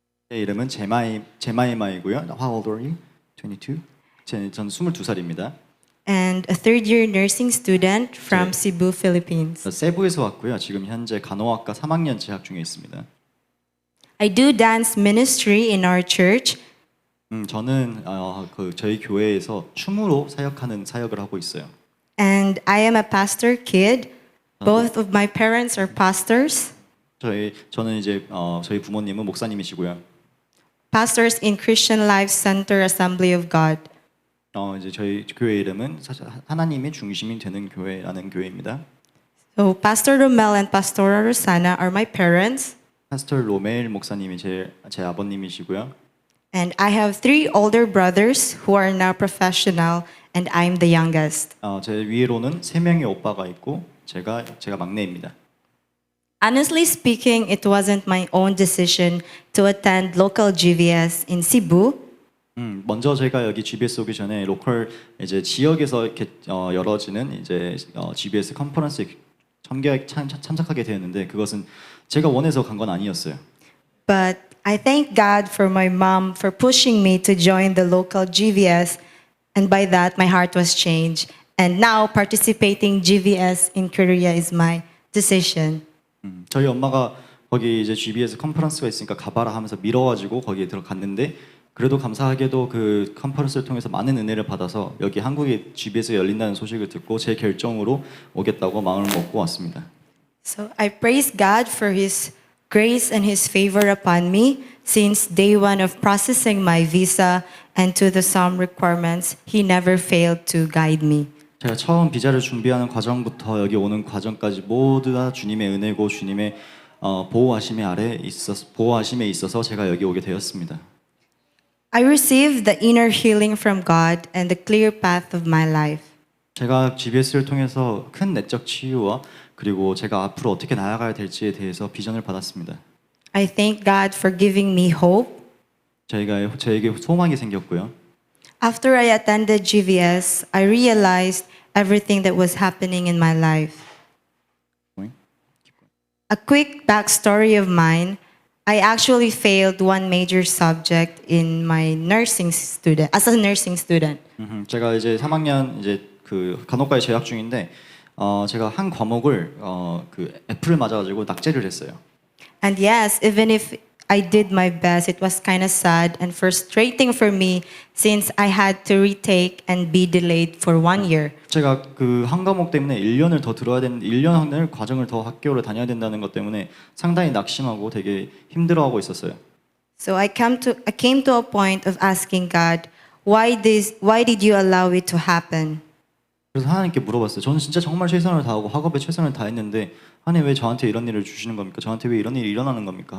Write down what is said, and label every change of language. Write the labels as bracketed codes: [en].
[ko] 제 이름은 제마이마이고요. [en] How old are you? 22? [ko] 전 22살입니다. [en] and a third year nursing student from [ko] 제- [en] Cebu, Philippines. [ko] 세부에서 왔고요. 지금 현재 간호학과 3학년 재학 중에 있습니다. [en] I do dance ministry in our church, [ko] 저는 저희 교회에서 춤으로 사역하는 사역을 하고 있어요. [en] and I am a pastor kid. Both of my parents are pastors, [ko] 저는 이제 저희 부모님은 목사님이시고요. [en] pastors in Christian Life Center Assembly of God. [ko] 이제 저희 교회 이름은 사실 하나님의 중심이 되는 교회라는 교회입니다. [en] So Pastor Romel and Pastora Rosana are my parents, [ko] 파스터 로멜 목사님이 제 아버님이시고요. [en] and I have three older brothers who are now professional, and I'm the youngest. [ko] 제 위로는 3명의 오빠가 있고 제가 막내입니다. [en] Honestly speaking, it wasn't my own decision to attend local GVS in Cebu. [ko] 먼저 제가 여기 GBS 오기 전에 로컬 이제 지역에서 이렇게 열어지는 이제 GBS 컨퍼런스에 참석하게 되었는데 그것은 제가 원해서 간 건 아니었어요. [en] But I thank God for my mom for pushing me to join the local GVS, and by that my heart was changed. And now participating GVS in Korea is my decision. [ko] 저희 엄마가 거기 이제 GBS 컨퍼런스가 있으니까 가봐라 하면서 밀어가지고 거기에 들어갔는데 그래도 감사하게도 그 컨퍼런스를 통해서 많은 은혜를 받아서 여기 한국에 GBS가 열린다는 소식을 듣고 제 결정으로 오겠다고 마음을 먹고 왔습니다. [en] So I praise God for His grace and His favor upon me since day one of processing my visa and to the some requirements. He never failed to guide me. [ko] 제가 처음 비자를 준비하는 과정부터 여기 오는 과정까지 모두 다 주님의 은혜고 주님의 보호하심에 있어서 제가 여기 오게 되었습니다. [en] I received the inner healing from God and the clear path of my life. [ko] 제가 GBS를 통해서 큰 내적 치유와 그리고 제가 앞으로 어떻게 나아가야 될지에 대해서 비전을 받았습니다. [en] I thank God for giving me hope. [ko] 저에게 소망이 생겼고요. [en] After I attended GVS, I realized everything that was happening in my life. A quick backstory of mine. I actually failed one major subject in my nursing student as a nursing student. [ko] 제가 이제 3학년 이제 그 간호과에 재학 중인데 제가 한 과목을 그 F를 맞아가지고 낙제를 했어요. [en] And yes, even if I did my best, it was kind of sad and frustrating for me since I had to retake and be delayed for 1 year. [ko] 제가 그 한 과목 때문에 1년을 더 들어야 되는 1년을 과정을 더 학교를 다녀야 된다는 것 때문에 상당히 낙심하고 되게 힘들어하고 있었어요. [en] So I came to a point of asking God, why did you allow it to happen? [ko] 그래서 하나님께 물어봤어요. 저는 진짜 정말 최선을 다하고 학업에 최선을 다했는데 하나님 왜 저한테 이런 일을 주시는 겁니까? 저한테 왜 이런 일이 일어나는 겁니까?